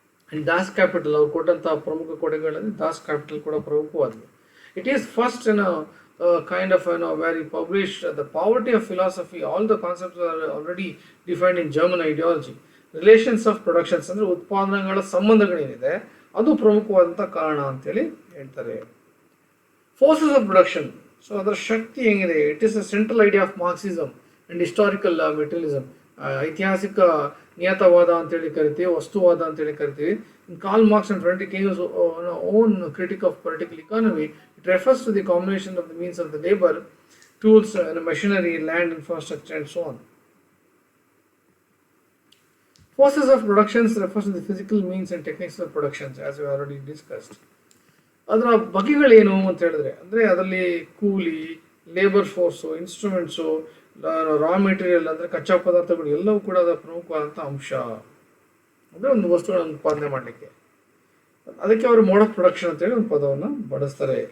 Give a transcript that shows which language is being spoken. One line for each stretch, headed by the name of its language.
Kannada: And Das Kapital ಅವ್ರು ಕೊಟ್ಟಂತಹ ಪ್ರಮುಖ ಕೊಡುಗೆಗಳಲ್ಲಿ Das Kapital ಕೂಡ ಪ್ರಮುಖವಾಗಿದೆ.
English: It is first kind of where he published the poverty of philosophy. All the concepts are already defined in German ideology. Relations of productions
Kannada: ಅಂದರೆ ಉತ್ಪಾದನೆಗಳ ಸಂಬಂಧಗಳೇನಿದೆ ಅದು ಪ್ರಮುಖವಾದಂಥ ಕಾರಣ ಅಂತೇಳಿ ಹೇಳ್ತಾರೆ.
English: Forces of production,
Kannada: ಸೊ ಅದರ ಶಕ್ತಿ ಹೆಂಗಿದೆ,
English: It is a central idea of Marxism and historical materialism.
Kannada: ಐತಿಹಾಸಿಕ ನಿಯತವಾದ ಅಂತೇಳಿ ಕರಿತೀವಿ, ವಸ್ತುವಾದ ಅಂತೇಳಿ ಕರಿತೀವಿ.
English: In Karl Marx and Friedrich Engels' own critique of political economy, it refers to the combination of the means of the labor, tools, machinery, land, infrastructure, and so on. Forces of productions refers to the physical means and techniques of productions, as we already discussed.
Kannada: ಅದರ ಬಗೆಗಳೇನು ಅಂತ ಹೇಳಿದ್ರೆ, ಅಂದರೆ ಅದರಲ್ಲಿ ಕೂಲಿ, labour force, instruments, raw material ಅಂದರೆ ಕಚ್ಚಾ ಪದಾರ್ಥಗಳು ಎಲ್ಲವೂ ಕೂಡ ಅದರ ಪ್ರಮುಖವಾದಂಥ ಅಂಶ. ಅಂದರೆ ಒಂದು ವಸ್ತುಗಳನ್ನು ಉತ್ಪಾದನೆ ಮಾಡಲಿಕ್ಕೆ ಅದಕ್ಕೆ ಅವರು ಮೋಡ್ ಆಫ್ ಪ್ರೊಡಕ್ಷನ್ ಅಂತೇಳಿ ಒಂದು ಪದವನ್ನು ಬಳಸ್ತಾರೆ.